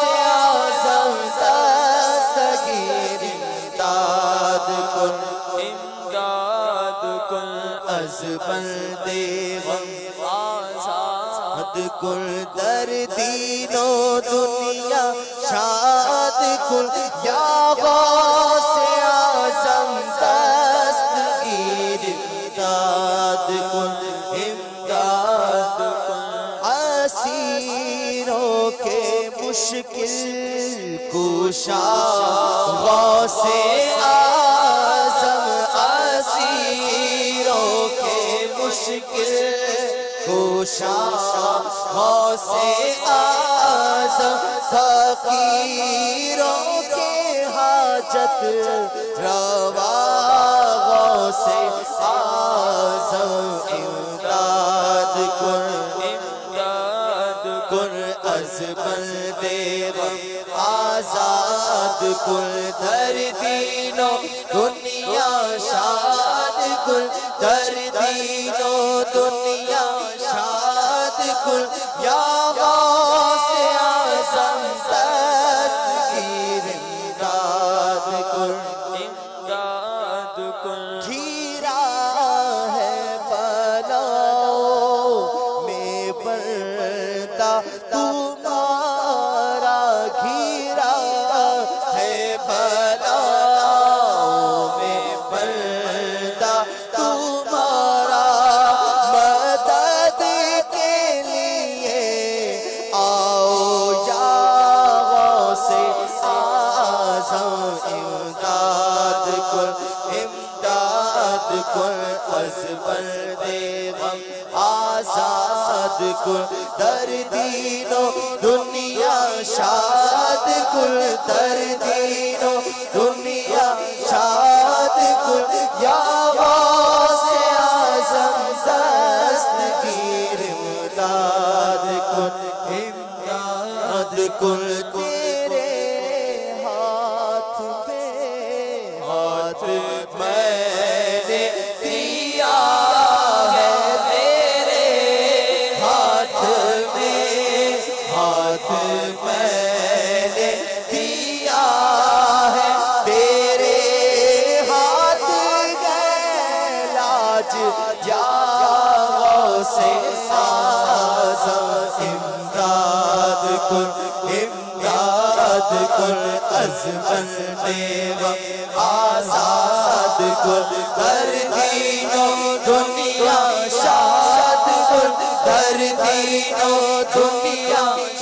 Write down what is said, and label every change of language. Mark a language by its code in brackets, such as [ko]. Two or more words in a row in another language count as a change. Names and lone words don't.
[fa] اعظم دستگیر امداد کن امداد کن از بند غم آزاد کن در دین و دنیا شاد کن یا غوث اعظم دستگیر امداد کن امداد [ur] مشکل کشا غوث اعظم اسیروں کے مشکل کشا غوث اعظم فقیروں کے حاجت روا غوث اعظم [fa] امداد کن از بند غم آزاد کن در دین و دنیا شاد کن در دین و دنیا شاد کن یا غوث اعظم دستگیر امداد کن [ur] گھیرا ہے بلاؤں میں پردہ تمہارا گھیرا ہے بلاؤں میں پردہ تمہارا مدد کے لیے آؤ [fa] یا غوث اعظم امداد کن از بند غم آزاد کن در دین و دنیا شاد کن در دین و دنیا شاد کن یا غوث اعظم دستگیر امداد کن [ur] تیرے ہاتھ میں نے دیا ہے تیرے ہاتھ میں نے دیا ہے تیرے ہاتھ گئے لاج [fa] یا غوث اعظم امداد کن از بند غم آزاد کن در دین و دنیا شاد کن در دین و دنیا